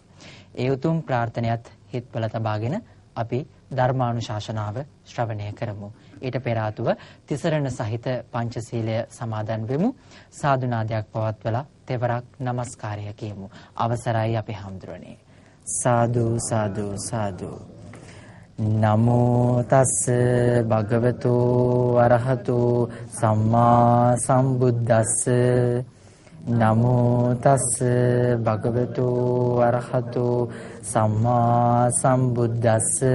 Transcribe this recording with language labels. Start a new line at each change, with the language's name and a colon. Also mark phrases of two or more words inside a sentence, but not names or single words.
Sinhala: ඒ උතුම් ප්‍රාර්ථනයත් හිත්වල තබාගෙන අපි ධර්මානුශාසනාව ශ්‍රවණය කරමු. ඊට පෙර ආතුව තිසරණ සහිත පංචශීලය සමාදන් වෙමු. සාදුනාදයක් පවත්වලා තෙවරක් নমස්කාරය කියමු. අවසරයි අපි හඳුරන්නේ. සාදු සාදු සාදු.
Pali: නමෝ තස් භගවතු අරහතු සම්මා සම්බුද්දස්ස. නමෝ තස් භගවතු අරහතු සම්මා සම්බුද්දස්ස.